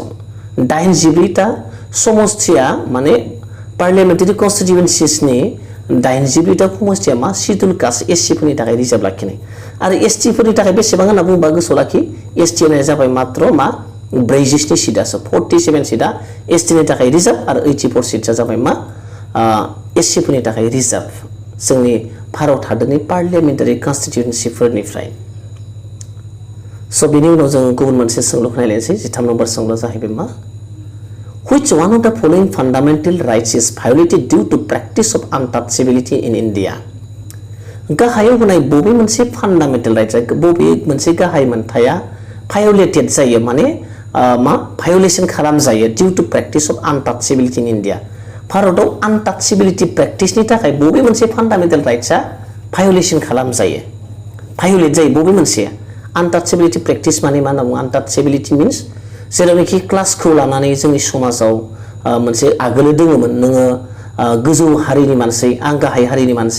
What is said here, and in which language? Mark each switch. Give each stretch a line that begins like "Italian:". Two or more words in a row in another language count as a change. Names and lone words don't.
Bodo: 87टा समष्टिया माने पार्लियामेन्टारि कन्स्टिट्युएन्सिसनि 87टा समष्टिया मा
English: scheduled caste
Bodo: एससिफोरनि थाखाय रिजार्भ लाखिनाय आरो एसटिफोरनि थाखाय बेसेबां होनना बुंबा गोसोआव लाखि एसटिना जाबाय मात्र मा 47 सीटआसो 47 सीटआ एसटिनि थाखाय रिजार्भ आरो 84 सीटआ जाबाय मा एससिफोरनि थाखाय रिजार्भ जोंनि भारत हादरनि पार्लियामेन्टारि कन्स्टिट्युएन्सिफोरनिफ्राय स बेनि उनाव जों गुबुन मोनसे सोंलुखौ नायलायनोसै 13 नम्बर सोंलुआ जाहैबाय मा
English: Which one of the following fundamental rights is violated due to practice of untouchability in India?
Bodo: गाहायाव होनाय बबे मोनसे
English: fundamental right
Bodo: बबे मोनसे गाहाय मोनथाया भायोलेटेड जायो माने मा भायोलेसन खालामजायो
English: due to practice of untouchability in India
Bodo: भारतआव अनटाचेबिलिटी प्रेक्टिसनि थाखाय बबे मोनसे फान्डामेन्टेल राइट्सआ भायोलेसन खालामजायो भायोलेट जायो बबे मोनसे
English: untouchability practice
Bodo: माने मा होनना बुङो
English: untouchability means
Bodo: जेरावनोखि क्लासखौ लानानै जोंनि समाजाव मोनसे आगोलो दङमोन नोङो गोजौ हारिनि मानसि आं गाहाय हारिनि मानसि